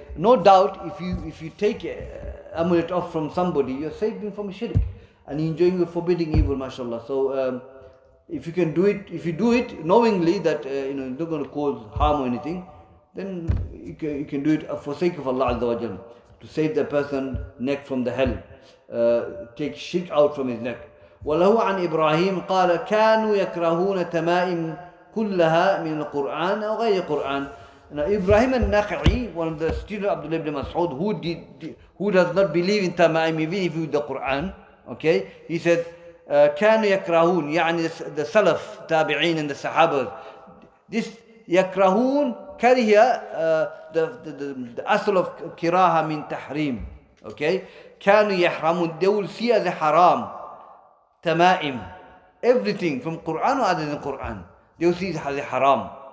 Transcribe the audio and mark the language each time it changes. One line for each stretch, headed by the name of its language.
English: No doubt, if you take amulet off from somebody, you're saving from shirk and enjoying the forbidding evil, mashallah. So if you can do it, if you do it knowingly that it's not going to cause harm or anything, then you can do it for sake of Allah Azza wa Jalla, to save the person's neck from the hell, take shirk out from his neck.
Arabic: وله عن إبراهيم قال كانوا يكرهون تمائم كلها من القرآن أو غير القرآن.
English: Now Ibrahim al-Nakha'i, one of the students of Abdul ibn Mas'ud, who does not believe in tamaim even if you the Quran, okay, he said
Arabic: كانوا يكرهون, يعني
English: the Salaf, Tabi'in and the Sahabas, this
Arabic: يكرهون كره
English: the asl of kiraha min tahrim, okay,
Arabic: كانوا يحرمون,
English: they will see as a haram tamaim, everything from Quran or other than Quran, they will see it as a haram.